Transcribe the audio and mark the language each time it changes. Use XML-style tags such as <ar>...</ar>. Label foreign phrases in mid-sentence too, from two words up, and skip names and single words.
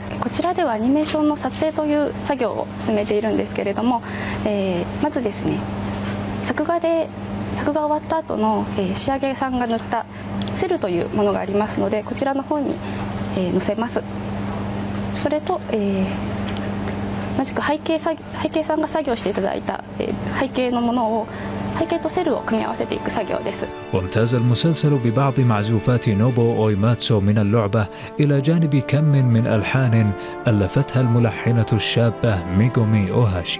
<ja>こちらではアニメーションの撮影という作業を進めているんですけれども、まずですね、作画終わった後の、仕上げさんが塗ったセルというものがありますので、こちらの方に、載せます。それと、同じく背景さんが作業していただいた、背景のものを背景とセルを組み合わせていく作業です。</ja> <ar>وامتاز المسلسل ببعض معزوفات نوبو أويماتسو من اللعبة إلى جانب كم من ألحان ألفتها الملحنة الشابة ميغومي أوهاشي.</ar>